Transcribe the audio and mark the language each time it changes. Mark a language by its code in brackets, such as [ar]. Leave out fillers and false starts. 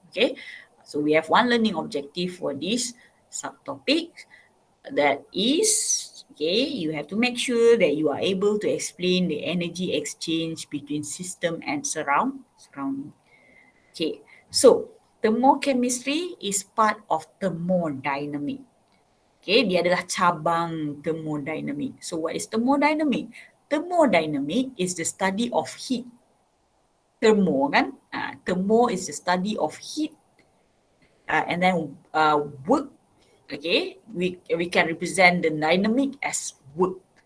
[en] Okay, so we have one learning objective for this subtopic, that is, okay, you have to make sure that you are able to explain the energy exchange between system and surrounding. Okay, so thermochemistry is part of thermodynamic. [ms] Okay, dia adalah cabang thermodynamic. [en] So what is thermodynamic? Thermodynamic is the study of heat. Thermo [ms] kan? [en] Thermo is the study of heat, and then work. Okay, we can represent the dynamic as work.